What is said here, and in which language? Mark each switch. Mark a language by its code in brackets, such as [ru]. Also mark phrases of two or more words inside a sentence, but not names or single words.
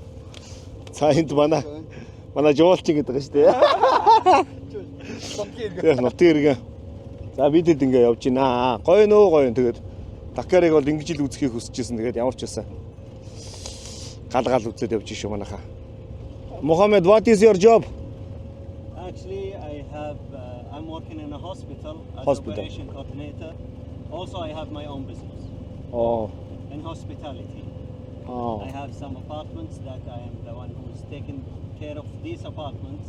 [mn] За энд манай жуулчин гэдэг байгаа шүү дээ. Тэр нутгийн. За бидэд ингээ явж байна. Гоё нөө. Тэгээд Дакарыг бол ингэж л үзхийг хүсэж байсан. Тэгээд ямар ч байсан гал үзээд явж шүү манайхаа. [en] Mohammed, what is your job? Actually, I'm working in a hospital as Hospital. operation coordinator. Also, I have my own business Oh. in hospitality. Oh. I have some apartments that I am the one who is taking care of these apartments.